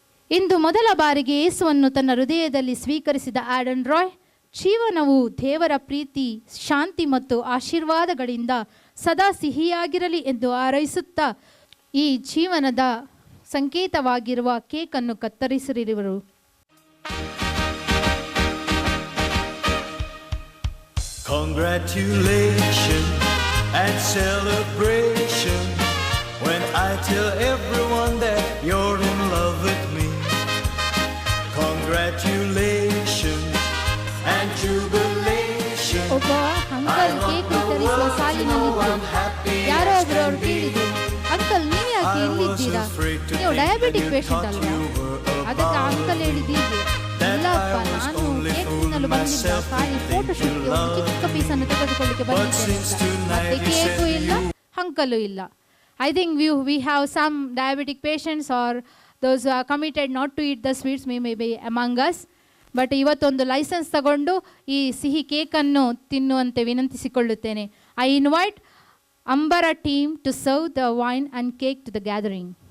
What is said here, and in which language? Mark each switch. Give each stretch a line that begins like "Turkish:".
Kannada: ಇಂದು ಮೊದಲ ಬಾರಿಗೆ ಯೇಸುವನ್ನು ತನ್ನ ಹೃದಯದಲ್ಲಿ ಸ್ವೀಕರಿಸಿದ ಆಡನ್ ರಾಯ್ ಜೀವನವು ದೇವರ ಪ್ರೀತಿ, ಶಾಂತಿ ಮತ್ತು ಆಶೀರ್ವಾದಗಳಿಂದ ಸದಾ ಸಿಹಿಯಾಗಿರಲಿ ಎಂದು ಹಾರೈಸುತ್ತಾ ಈ ಜೀವನದ ಸಂಕೇತವಾಗಿರುವ ಕೇಕನ್ನು ಕತ್ತರಿಸಿರುವರು.
English: Congratulations and celebration when I tell everyone that you're in love with me. Congratulations and jubilation.
Kannada: ಒಬ್ಬ ಅಂಕಲ್ ಕೇಕ್ ವಿತರಿಸುವ ಸಾಲಿನಲ್ಲಿದ್ದು ಯಾರೋ ಒಬ್ರು ಅವ್ರು ಕೇಳಿದ್ರು, ಅಂಕಲ್ ನೀವು ಯಾಕೆ ಇಲ್ಲಿದ್ದೀರಾ, ನೀವು ಡಯಾಬಿಟಿಕ್ ಪೇಷಂಟ್ ಅಲ್ವಾ? ಅದಕ್ಕೆ ಅಂಕಲ್ ಹೇಳಿದ್ದೀರಿ, ಇಲ್ಲಪ್ಪ ನಾನು ಕೇಕ್ ತಿನ್ನಲು ಬಂದಿದ್ದ, ಖಾಲಿ ಫೋಟೋ ಶೂಟ್ಗೆ ಒಂದು ಚಿಕ್ಕ ಪೀಸನ್ನು ತೆಗೆದುಕೊಳ್ಳಿಕ್ಕೆ ಬಂದಿದ್ದೇನೆ. ಮತ್ತೆ ಕೇಕು ಇಲ್ಲ, ಅಂಕಲು ಇಲ್ಲ.
English: I think we have some diabetic patients or those who are committed not to eat the sweets may be among us.
Kannada: But ಇವತ್ತೊಂದು ಲೈಸೆನ್ಸ್ ತಗೊಂಡು ಈ ಸಿಹಿ ಕೇಕನ್ನು ತಿನ್ನುವಂತೆ ವಿನಂತಿಸಿಕೊಳ್ಳುತ್ತೇನೆ.
English: I invite Ambara team to serve the wine and cake to the gathering.